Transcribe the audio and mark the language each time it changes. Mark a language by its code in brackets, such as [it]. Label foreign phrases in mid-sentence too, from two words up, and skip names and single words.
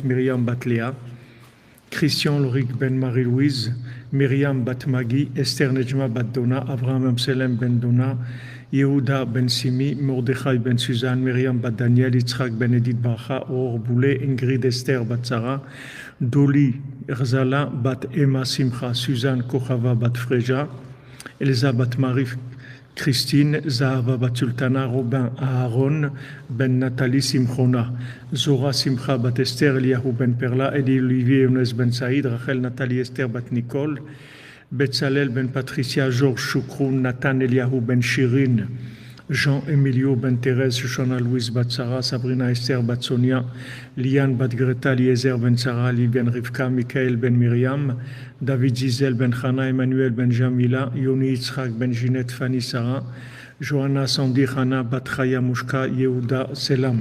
[fr] Myriam Bat Léa, Christian Loric Ben Marie-Louise, Myriam Bat Magui, Esther Nejma Bat Dona, Abraham Amselem Ben Dona, Yehuda Ben Simi, Mordechai Ben Suzanne, Myriam Bat Daniel, Yitzhak Ben Edith Bacha, Or Boulet, Ingrid Esther Bat Sarah, Doli Erzala Bat Emma Simcha, Suzanne Kochava Bat Freja, Elsa Bat Marie Christine, Zahava Bat Sultana, Robin Aaron, Ben Nathalie Simchona, Zora Simcha Bat Esther, Eliyahu Ben Perla, Eli Olivier Younes Ben Saïd, Rachel Nathalie Esther Bat Nicole, Betzalel Ben Patricia, Georges Choukroun, Nathan Eliyahu Ben Shirin, Jean Emilio Ben Thérèse, Shoshana Louise Bat Sarah, Sabrina Esther Bat Sonia, Liane Bat Greta, Eliezer Ben Sarah, Ali Ben Rivka, Michael Ben Myriam, David Zizel Ben Chana, Emmanuel Ben Jamila, Yoni Yitzhak Ben Ginette Fanny Sarah, Johanna Sandy Chana Bat Chaya Mushka, Yehuda Selam.